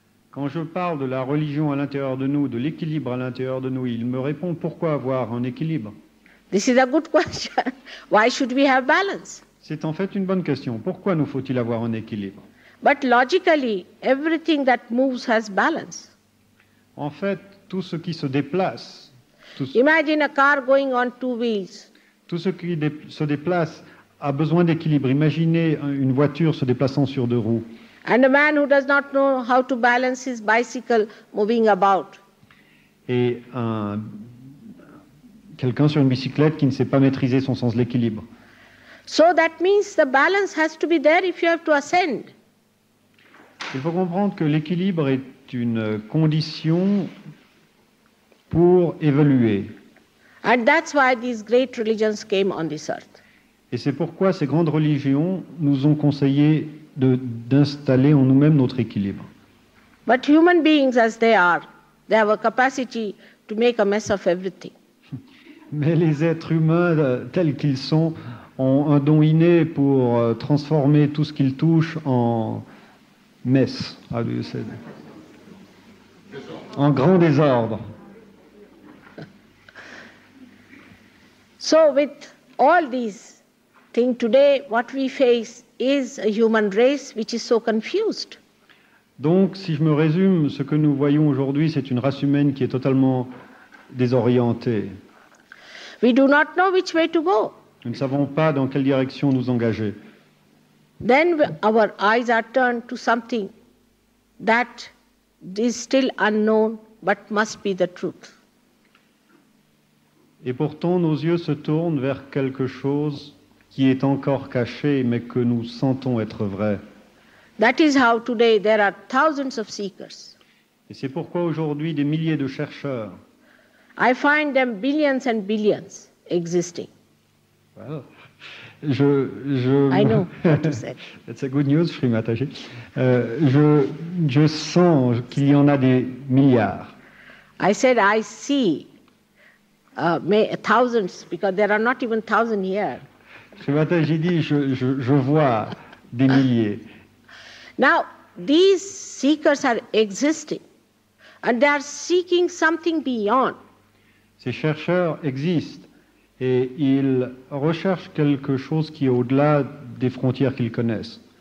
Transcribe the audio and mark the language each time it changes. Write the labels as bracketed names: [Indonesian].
[French] Quand je parle de la religion à l'intérieur de nous, de l'équilibre à l'intérieur de nous, ils me répondent pourquoi avoir un équilibre? [English] This is a good question. Why should we have balance? [French] C'est en fait une bonne question. Pourquoi nous faut-il avoir un équilibre? [English] But logically, everything that moves has balance. [French] En fait, tout ce qui se déplace, [English] Imagine a car going on 2 wheels. [French] tout ce qui se déplace a besoin d'équilibre. Imaginez une voiture se déplaçant sur 2 roues. [English] And a man who does not know how to balance his bicycle moving about. [French] Et quelqu'un sur une bicyclette qui ne sait pas maîtriser son sens de l'équilibre. [English] So that means the balance has to be there if you have to ascend. [French] Il faut comprendre que l'équilibre est une condition pour évoluer. [English] And that's why these great religions came on this earth. [French] Et c'est pourquoi ces grandes religions nous ont conseillé d'installer en nous-mêmes notre équilibre. [English] But human beings as they have a capacity to make a mess of everything. [French] Mais les êtres humains tels qu'ils sont ont un don inné pour transformer tout ce qu'ils touchent en mess, en grand désordre. [English] So with all these things today, what we face is a human race which is so confused. [French] Donc, si je me résume, ce que nous voyons aujourd'hui, c'est une race humaine qui est totalement désorientée. [English] We do not know which way to go. [French] Nous ne savons pas dans quelle direction nous engager. [English] Then our eyes are turned to something that is still unknown but must be the truth. [French] Et pourtant, nos yeux se tournent vers quelque chose qui est encore caché, mais que nous sentons être vrai. [English] That is how today there are thousands of seekers. [French] Et c'est pourquoi aujourd'hui des milliers de chercheurs. [English] I find them billions and billions existing. Well, I know what you said. That's a good news, Srimataji. [French] Je sens qu'il y en a des milliards. [English] I said I see thousands because there are not even 1,000 here. [French] Srimataji dit je vois des milliers. [English] Now these seekers are existing and they are seeking something beyond. [French] Ces chercheurs existent et ils recherchent quelque chose qui est au-delà des frontières qu'ils connaissent.